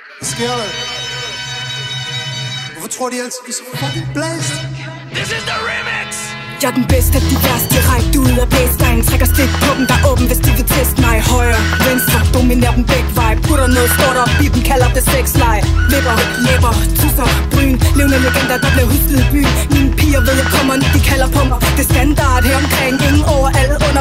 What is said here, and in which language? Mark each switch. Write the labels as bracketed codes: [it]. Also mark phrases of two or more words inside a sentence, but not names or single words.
[da] Sker der? Hvorfor tror de altid, vi er så fucking blæst? [en] This is the remix! [da] Jeg er den bedste af de værste, direkte ud af baseline. Trækker stik på dem, der er åben, hvis de vil teste mig. Højre, venstre, dominerer dem begge vej. Putter noget stort op i dem, kalder det sexleje. Vipper, læber, tusser, bryn. Levende legender, der bliver husket i byen. Mine piger ved, jeg kommer, når de kalder på mig. Det er standard her omkring, ingen over, alle under.